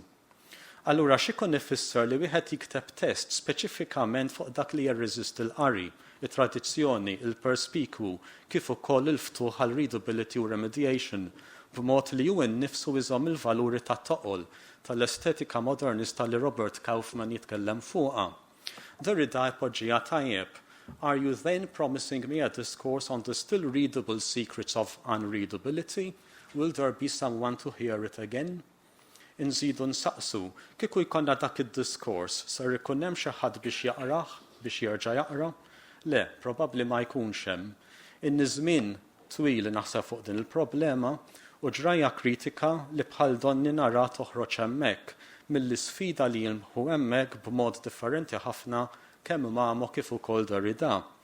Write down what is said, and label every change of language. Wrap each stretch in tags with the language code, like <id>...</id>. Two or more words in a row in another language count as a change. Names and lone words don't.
<mt>Allura x'ikun ifisser li wieħed jikteb test speċifikament fuq dak li jirreżist il-qari, it-tradizzjoni, il-perspikwu, kif ukoll il-ftuħ għal readability u remediation, b'mod li hu nnifsu iżomm il-valuri tat-toqol tal-estetika modernista li Robert Kaufman jitkellem fuqha. Derrida jpoġġiha tajjeb.</mt> <en>Are you then promising me a discourse on the still readable secrets of unreadability? Will there be someone to hear it again?</en> <mt>Inżidu nsaqsu, kieku jkollna dak id-diskors, ser ikun hemm xi ħadd biex jaqrah, biex jerġa' jaqra? Le, probabbli ma jkunx hemm. In-żmien twil naħseb fuq din il-problema u ġraja kritika li bħal donni nara toħroġ hemmhekk mill-isfida li jilmħu hemmhekk b'mod differenti ħafna kemm Mamo kif ukoll Derrida.</mt>